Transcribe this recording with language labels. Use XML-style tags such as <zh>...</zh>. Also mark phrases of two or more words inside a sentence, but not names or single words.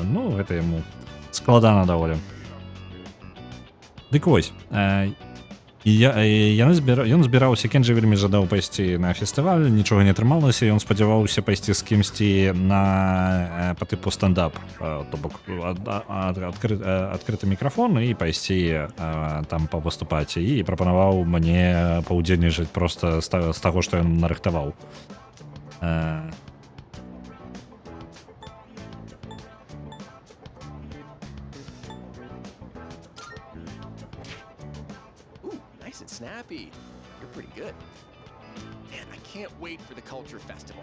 <be>Ну, гэта яму складана даволі. Дык вось, ён збіраўся, Кенджі вельмі жадаў пайсці на фестываль, нічога не атрымалася, ён спадзяваўся пайсці з кімсьці на па тыпу стендап, то бок адкрыты мікрафон і пайсці там павыступаць, і прапанаваў мне паўдзельнічаць проста з таго, што ён нарыхтаваў.</be> <en>Nice and snappy. You're pretty good. Man, I can't wait for the Culture Festival.</en>